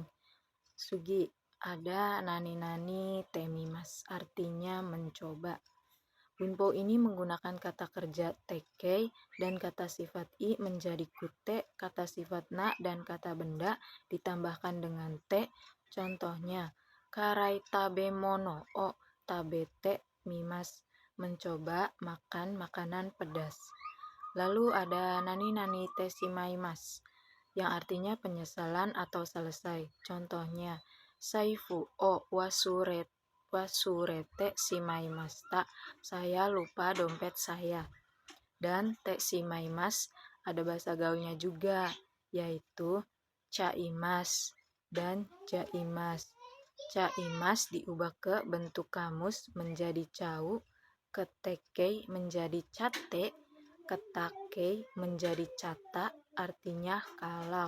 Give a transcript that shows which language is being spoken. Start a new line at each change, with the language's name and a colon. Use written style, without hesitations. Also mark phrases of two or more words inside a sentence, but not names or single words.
Indonesian: Sugi, ada
Japanese: なになにてみます,
Indonesian: artinya mencoba. Bunpo ini menggunakan kata kerja tekei dan kata sifat i menjadi kute, kata sifat na dan kata benda ditambahkan dengan te. Contohnya,
Japanese: 辛い食べ物を食べてみます,
Indonesian: mencoba makan makanan pedas. Lalu ada
Japanese: なになにてしまいます
Indonesian: yang artinya penyesalan atau selesai. Contohnya,
Japanese: 財布を忘れてしまいました,
Indonesian: saya lupa dompet saya. Dan
Japanese: てしまいます
Indonesian: ada bahasa gaulnya juga, yaitu chaimasu dan jaimasu. Chaimasu diubah ke bentuk kamus menjadi cau, ke tekei menjadi cate, ke takei menjadi cata, artinya kalau.